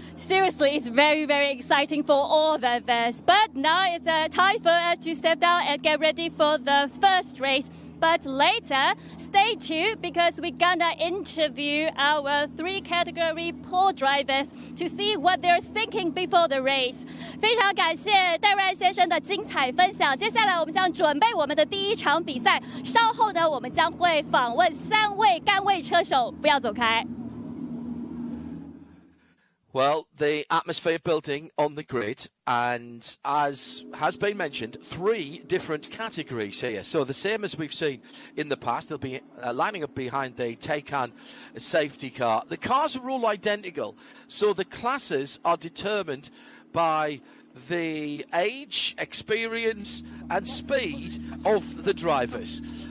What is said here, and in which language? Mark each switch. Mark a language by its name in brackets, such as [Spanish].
[English] Seriously, it's very, very exciting for all of us. But now it's time for us to step down and get ready for the first race. But later, stay tuned because we're gonna interview our 3-category pole drivers to see what they're thinking before the race. [Chinese] 非常感谢戴瑞先生的精彩分享。接下来我们将准备我们的第一场比赛。稍后呢，我们将会访问3位杆位车手，不要走开。 [English] Well, the atmosphere building on the grid, and as has been mentioned, 3 different categories here. So the same as we've seen in the past, they'll be lining up behind the Taycan safety car. The cars are all identical, so the classes are determined by the age, experience and speed of the drivers.